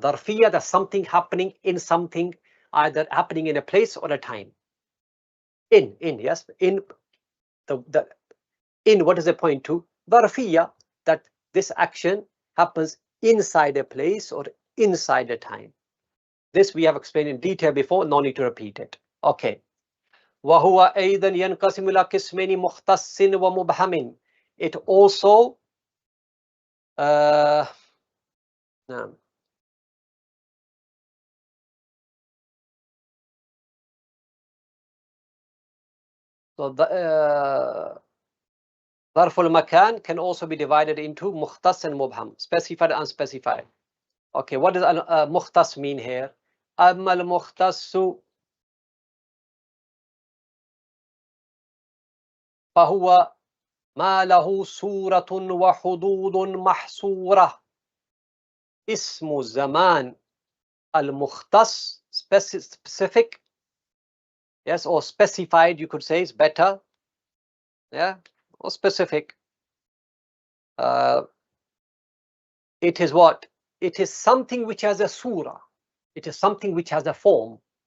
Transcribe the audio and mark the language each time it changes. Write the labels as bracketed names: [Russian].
[English] ظرفية, that's something happening in something, either happening in a place or a time. In, yes, in the in, what does it point to? ظرفية, that this action happens inside a place or inside a time. This we have explained in detail before, no need to repeat it. Okay. [Arabic] وهو أيضا ينقسم إلى قسمين مختص ومبهم. [English] It also نعم. So the ظرف المكان can also be divided into مختص and مبهم, specified and unspecified. Okay, what does مختص mean here? [Arabic] أما المختص فهو ما له صورة وحدود محصورة. [English] اسم زمان المختص, specific, yes, or specified, you could say, is better, yeah, or specific. It is what? It is something which has a surah. It is something which has a form.